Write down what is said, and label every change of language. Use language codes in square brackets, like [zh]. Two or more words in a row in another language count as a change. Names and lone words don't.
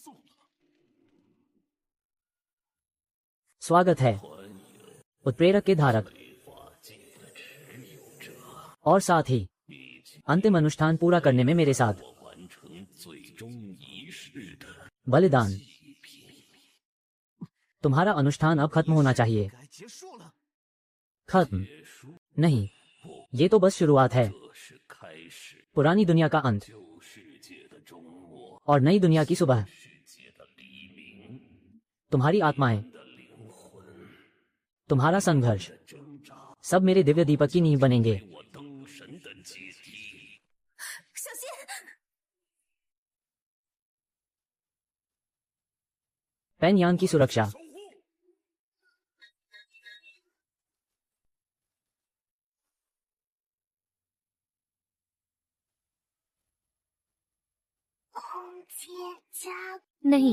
[hi] स्वागत है उत्प्रेरक के धारक। और साथ ही अंतिम अनुष्ठान पूरा करने में मेरे साथ। बलिदान। तुम्हारा अनुष्ठान अब खत्म होना चाहिए। [zh] 该结束了。 [hi] खत्म नहीं, ये तो बस शुरुआत है। [zh] 这是开始， [hi] पुरानी दुनिया का अंत [zh] 旧世界的终末， [hi] और नई दुनिया की सुबह। [zh] 世界的黎明， [hi] तुम्हारी आत्माएं, [zh] 的灵魂 [hi] तुम्हारा संघर्ष [zh] 的挣扎， [hi] सब मेरे दिव्य दीपक की नींव बनेंगे। [zh] 我灯神的阶梯。 [hi] पेनयान की सुरक्षा। नहीं,